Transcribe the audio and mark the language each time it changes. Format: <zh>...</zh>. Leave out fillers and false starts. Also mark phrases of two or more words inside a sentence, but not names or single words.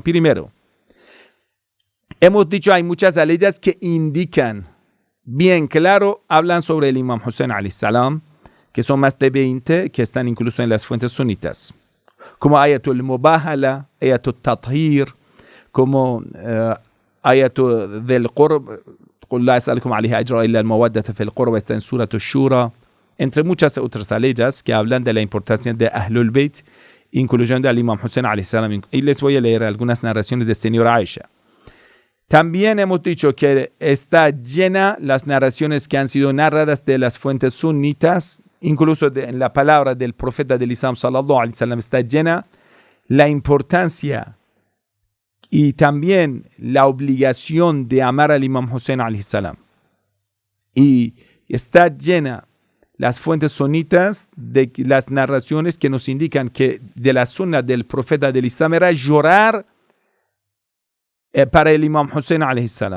<es>Primero, hemos dicho hay muchas leyes que indican bien claro, hablan sobre el Imam Hussein</es> <ar>عليه السلام,</ar> <es>que son más de 20, que están incluso en las fuentes sunitas. Como Ayatul Mubahala, Ayatul Tathir, como Ayatul del Qurb,</es> <ar>قل لا أسألكم عليها أجرا إلا المودة في القربى,</ar> <es>está en Surah Ash-Shura, entre muchas otras leyes que hablan de la importancia de Ahlul Bayt, incluyendo al Imam Hussein</es> <ar>عليه السلام.</ar> <es>Y les voy a leer algunas narraciones de señora Aisha. También hemos dicho que está llena las narraciones que han sido narradas de las fuentes sunitas, incluso en la palabra del profeta del Islam</es> <ar>صلى الله عليه وسلم</ar> <es>está llena la importancia y también la obligación de amar al Imam Hussein</es> <ar>عليه السلام.</ar> <es>Y está llena las fuentes sunitas de las narraciones que nos indican que de la sunna del profeta del Islam era llorar para el Imam Hussein</es> <ar>عليه السلام.</ar>